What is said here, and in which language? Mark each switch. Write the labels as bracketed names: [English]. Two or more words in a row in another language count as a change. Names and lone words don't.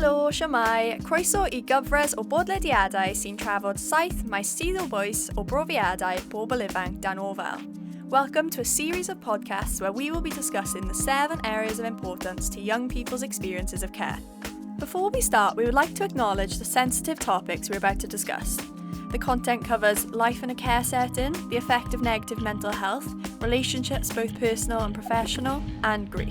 [Welsh] Shwmai, croeso I gyfres o bodlediadau sy'n trafod saith maes sydd o bwys o brofiadau bobl ifanc dan ofal. [English] Welcome to a series of podcasts where we will be discussing the 7 areas of importance to young people's experiences of care. Before we start, we would like to acknowledge the sensitive topics we're about to discuss. The content covers life in a care setting, the effect of negative mental health, relationships both personal and professional, and grief.